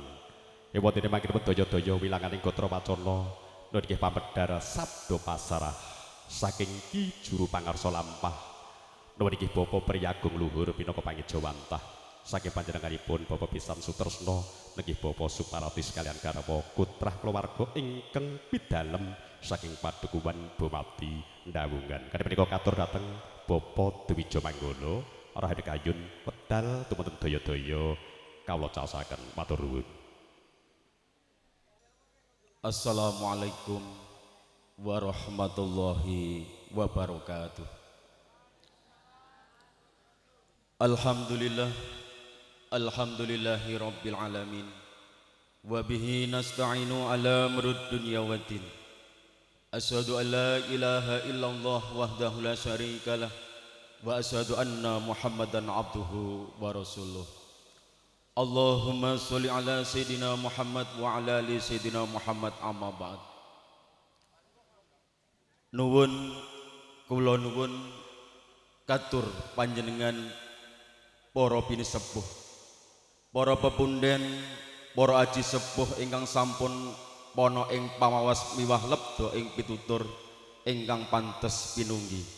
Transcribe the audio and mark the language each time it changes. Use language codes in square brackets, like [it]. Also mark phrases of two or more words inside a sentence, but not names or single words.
[jv] Ewa dene mangkin daya-daya wilanganing gatra wacana nggih pamedhar sabda pasarah saking Ki Juru Pangarsa lampah nuwun inggih Bapa Priyagung luhur pinaka pangijawantah saking panjenenganipun Bapak pisan Sutresna nggih Bapak Suparati sekalian garwa putrah keluarga ingkang pidalem saking padukuhan Bomati Ndawungan. Kadhe menika katur dhateng Bapak Dwija Manggala Rahayu Kayun wedal tumunten daya-daya kawula caosaken matur nuwun. [ar] السلام عليكم ورحمة الله وبركاته. الحمد لله، الحمد لله رب العالمين. وبه نستعين على أمور الدنيا والدين. أشهد أن لا إله إلا الله وحده لا شريك له وأشهد أن محمدا عبده ورسوله. اللهم صل على سيدنا محمد وعلى آل سيدنا محمد أما بعد. [jv] Nuwun kula nuwun katur panjenengan para pinisepuh, para pepunden, para aji sepuh ingkang sampun pono ing pamawas miwah lebda ing pitutur ingkang pantes pinunggi.